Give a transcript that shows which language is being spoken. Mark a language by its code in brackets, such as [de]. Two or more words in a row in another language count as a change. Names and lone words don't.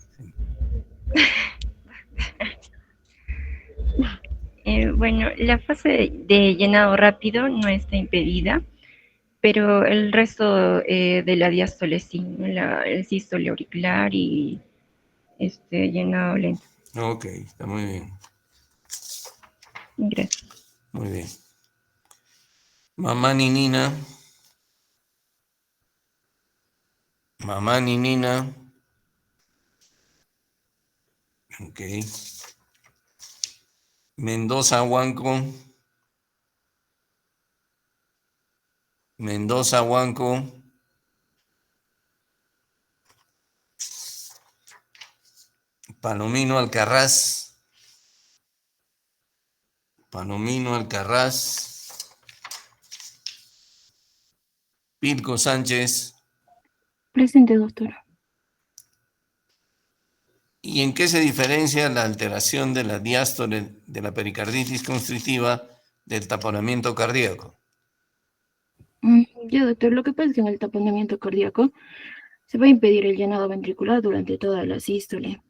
[es] bueno, la fase de llenado rápido no está impedida, pero el resto de la diástole sí, ¿no? El sístole auricular y llenado lento. Ok, está muy bien. Gracias. Muy bien. Mamá ni Nina. Mamá ni Nina. Ok. Mendoza Huanco. Mendoza Huanco. Palomino Alcarraz. Palomino Alcarraz. Pirco Sánchez. Presente, doctor. ¿Y en qué se diferencia la alteración de la diástole de la pericarditis constrictiva del taponamiento cardíaco? Ya, doctor, lo que pasa es que en el taponamiento cardíaco se va a impedir el llenado ventricular durante toda la sístole.